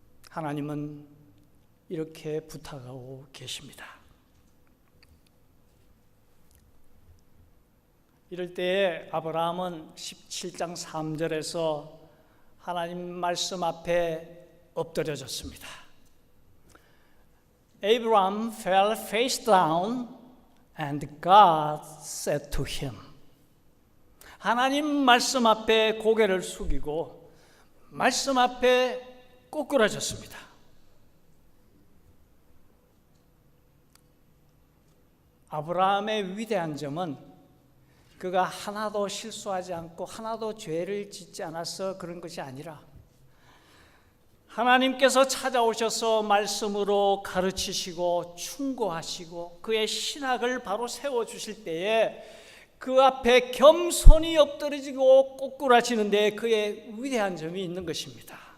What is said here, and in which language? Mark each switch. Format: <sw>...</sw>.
<ko>하나님은 이렇게 부탁하고 계십니다. 이럴 때에 아브라함은 17장 3절에서 하나님 말씀 앞에 엎드려졌습니다.</ko> <en>Abraham fell face down and God said to him.</en> <ko>하나님 말씀 앞에 고개를 숙이고 말씀 앞에 꼬꾸라졌습니다. 아브라함의 위대한 점은 그가 하나도 실수하지 않고 하나도 죄를 짓지 않아서 그런 것이 아니라 하나님께서 찾아오셔서 말씀으로 가르치시고 충고하시고 그의 신학을 바로 세워주실 때에 그 앞에 겸손히 엎드러지고 꼬꾸라지는 데 그의 위대한 점이 있는 것입니다.</ko>